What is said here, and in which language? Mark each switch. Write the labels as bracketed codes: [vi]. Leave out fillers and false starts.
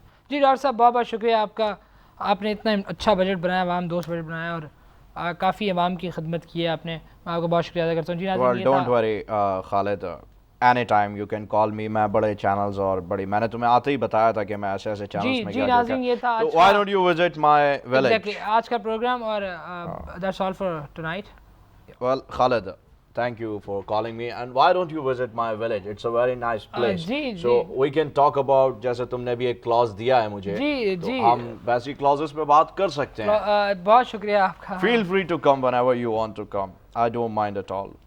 [ur] جی doctor صاحب بہت بہت شکریہ آپ کا, آپ نے اتنا اچھا بجٹ بنایا, عوام دوست بجٹ بنایا, اور کافی عوام کی خدمت کی ہے آپ نے, میں آپ کو بہت شکریہ ادا کرتا ہوں. جی [en] Well, [ur] ناظرین, [en] don't worry, Khalid, any time you can call me. [ur] میں بڑے چینلز اور بڑی, میں نے تمہیں آتے ہی بتایا تھا کہ میں ایسے ایسے چینلز میں جی ناظرین یہ تھا [en] تو why don't you visit my village? Exactly, [ur] آج کا پروگرام, اور [en] that's all for tonight. Well, Khalid, thank you for calling me, and why don't you visit my village? It's a very nice place. So we can talk about, [ur] جیسے تم نے بھی ایک clause دیا ہے مجھے, تو ہم ویسی clauses پہ بات کر سکتے ہیں. بہت شکریہ آپ کا. [en] Feel free to come whenever you want to come. I don't mind at all.